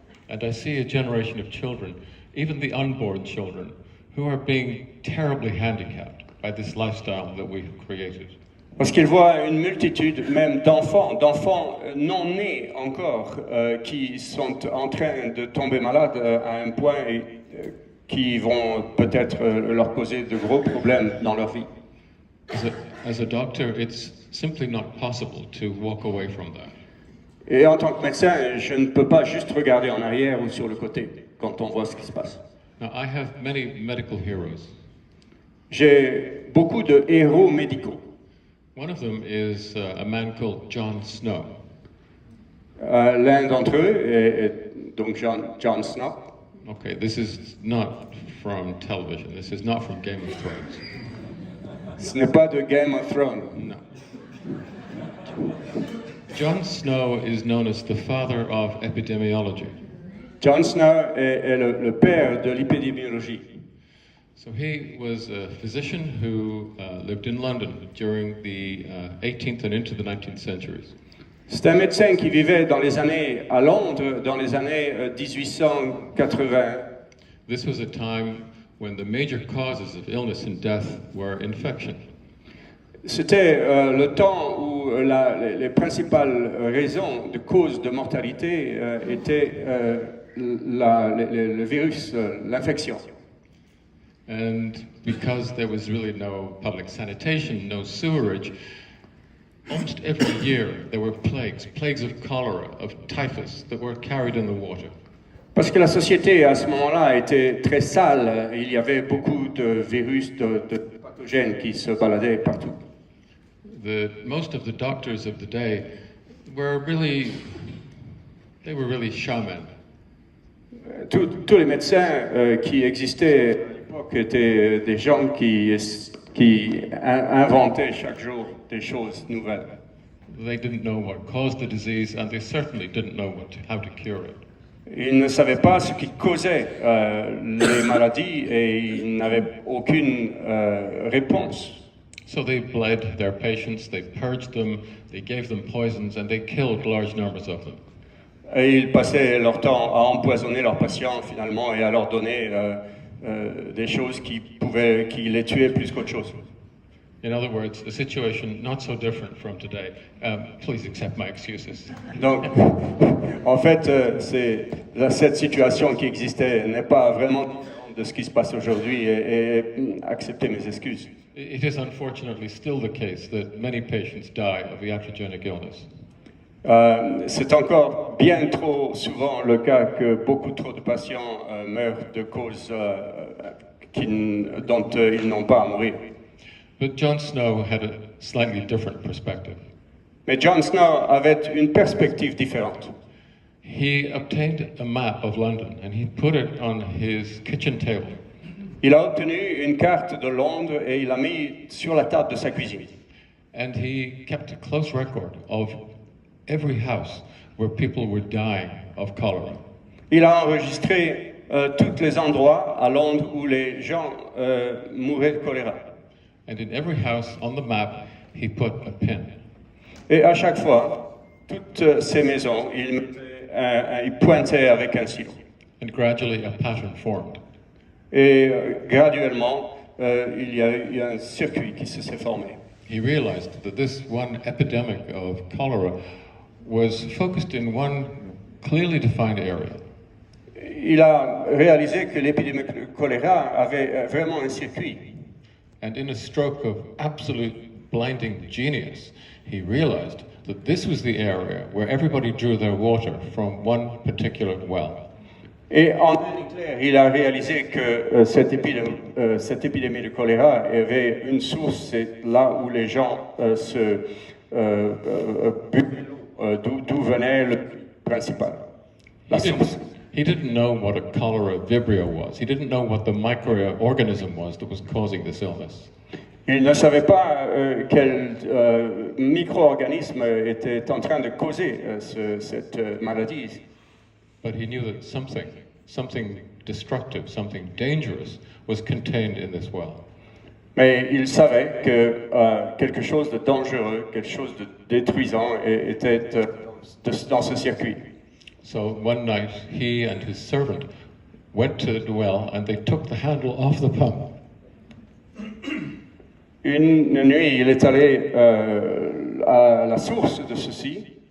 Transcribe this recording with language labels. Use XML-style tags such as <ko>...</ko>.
<en>And I see a generation of children, even the unborn children, who are being terribly handicapped by this lifestyle that we've created.</en> <fr>Parce qu'il voit une multitude même d'enfants non nés encore, qui sont en train de tomber malades à un point qui vont peut-être leur causer de gros problèmes dans leur vie.</fr> <en>As a doctor, it's simply not possible to walk away from that.</en> <fr>Et en tant que médecin, je ne peux pas juste regarder en arrière ou sur le côté quand on voit ce qui se passe.</fr> <en>Now, I have many medical heroes.</en> <fr>J'ai beaucoup de héros médicaux.</fr> <en>One of them is a man called Jon Snow.</en> <fr>L'un d'entre eux est donc Jon Snow.</fr> <en>Okay, this is not from television. This is not from Game of Thrones.</en> <fr>Ce n'est pas de Game of Thrones.</fr> <en>No. Jon Snow is known as the father of epidemiology.</en> <fr>Jon Snow est le père de l'épidémiologie.</fr> <en>So he was a physician who lived in London during the 18th and into the 19th centuries.</en> <fr>C'est un médecin qui vivait à Londres dans les années 1880.</fr> <en>This was a time when the major causes of illness and death were infection.</en> <fr>C'était le temps où les principales raisons de cause de mortalité étaient le virus, l'infection.</fr> <en>And because there was really no public sanitation, no sewerage, almost every year there were plagues of cholera, of typhus that were carried in the water.</en> <fr>Parce que la société à ce moment-là était très sale, il y avait beaucoup de virus, de pathogènes qui se baladaient partout.</fr> <en>Most of the doctors of the day were really shaman.</en> <fr>Tous les médecins qui existaient à l'époque étaient des gens qui inventaient chaque jour des choses nouvelles.</fr> <en>They didn't know what caused the disease, and they certainly didn't know how to cure it.</en> <fr>Ils ne savaient pas ce qui causait les maladies et ils n'avaient aucune réponse.</fr> <en>So they bled their patients, they purged them, they gave them poisons, and they killed large numbers of them.</en> <fr>Et ils passaient leur temps à empoisonner leurs patients finalement et à leur donner des choses qui les tuaient plus qu'autre chose.</fr> <en>In other words, a situation not so different from today. Please accept my excuses.</en> <fr>Donc, en fait, cette situation qui existait n'est pas vraiment différente de ce qui se passe aujourd'hui et acceptez mes excuses.</fr> <en>It is unfortunately still the case that many patients die of iatrogenic illness.</en> <fr>C'est encore bien trop souvent le cas que beaucoup trop de patients meurent de causes dont ils n'ont pas à mourir.</fr> <en>But Jon Snow had a slightly different perspective.</en> <fr>Mais Jon Snow avait une perspective différente.</fr> <en>He obtained a map of London and he put it on his kitchen table.</en> <fr>Il a obtenu une carte de Londres et il l'a mis sur la table de sa cuisine.</fr> <en>And he kept a close record of every house where people were dying of cholera.</en> <fr>Il a enregistré tous les endroits à Londres où les gens mouraient de choléra.</fr> <en>And in every house on the map, he put a pin.</en> <fr>Et à chaque fois, toutes ces maisons, il pointait avec un stylo.</fr> <en>And gradually a pattern formed.</en> <fr>Et graduellement, il y a eu un circuit qui s'est formé.</fr> <en>He realized that this one epidemic of cholera was focused in one clearly defined area.</en> <fr>Il a réalisé que l'épidémie de choléra avait vraiment un circuit.</fr> <en>And in a stroke of absolute blinding genius, he realized that this was the area where everybody drew their water from one particular well.</en> <fr>Et en clair, il a réalisé que cette épidémie de choléra avait une source, c'est là où les gens buvaient l'eau, d'où venait le principal, la source.</fr> <en>He didn't know what a cholera vibrio was. He didn't know what the microorganism was that was causing this illness.</en> <fr>Il ne savait pas quel micro-organisme était en train de causer cette maladie.</fr> <en>But he knew that something destructive, something dangerous was contained in this well.</en> <fr>Mais il savait que quelque chose de dangereux, quelque chose de détruisant était dans ce circuit.</fr> <en>So one night, he and his servant went to the well and they took the handle off the pump.</en> <fr>Une nuit, il est allé à la source de ceci.</fr>